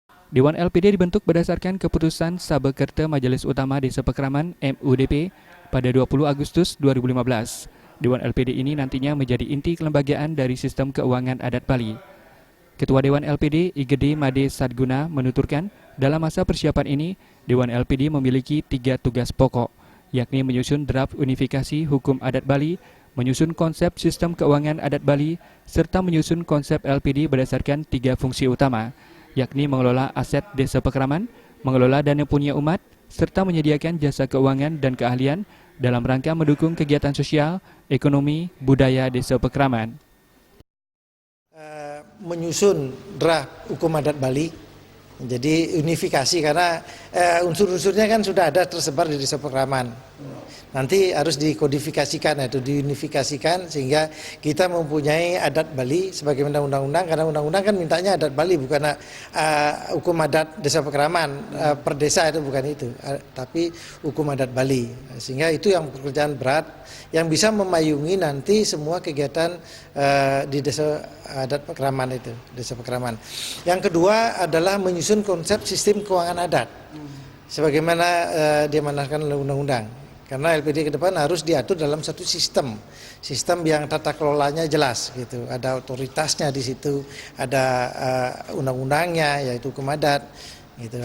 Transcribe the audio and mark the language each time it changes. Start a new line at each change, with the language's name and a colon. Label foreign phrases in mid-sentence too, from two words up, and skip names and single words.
Indonesian: Dewan LPD dibentuk berdasarkan keputusan Sabekerta Majelis Utama Desa Pekraman MUDP pada 20 Agustus 2015. Dewan LPD ini nantinya menjadi inti kelembagaan dari sistem keuangan adat Bali. Ketua Dewan LPD Igede Made Sadguna menuturkan, dalam masa persiapan ini, Dewan LPD memiliki 3 tugas pokok, yakni menyusun draft unifikasi hukum adat Bali, menyusun konsep sistem keuangan adat Bali, serta menyusun konsep LPD berdasarkan 3 fungsi utama, yakni mengelola aset desa Pekraman, mengelola dana punya umat, serta menyediakan jasa keuangan dan keahlian dalam rangka mendukung kegiatan sosial, ekonomi, budaya desa Pekraman. Menyusun draft hukum adat Bali, jadi unifikasi karena unsur-unsurnya kan sudah ada tersebar di desa Pekraman. Nanti harus dikodifikasikan, atau diunifikasikan sehingga kita mempunyai adat Bali sebagaimana undang-undang, karena undang-undang kan mintanya adat Bali bukan hukum adat desa Pekraman per desa, itu bukan itu, tapi hukum adat Bali. Sehingga itu yang pekerjaan berat yang bisa memayungi nanti semua kegiatan di desa adat Pekraman itu, desa Pekraman. Yang kedua adalah menyusun konsep sistem keuangan adat sebagaimana diamanahkan oleh undang-undang. Karena LPD ke depan harus diatur dalam satu sistem yang tata kelolanya jelas gitu. Ada otoritasnya di situ, ada undang-undangnya yaitu hukum adat, gitu.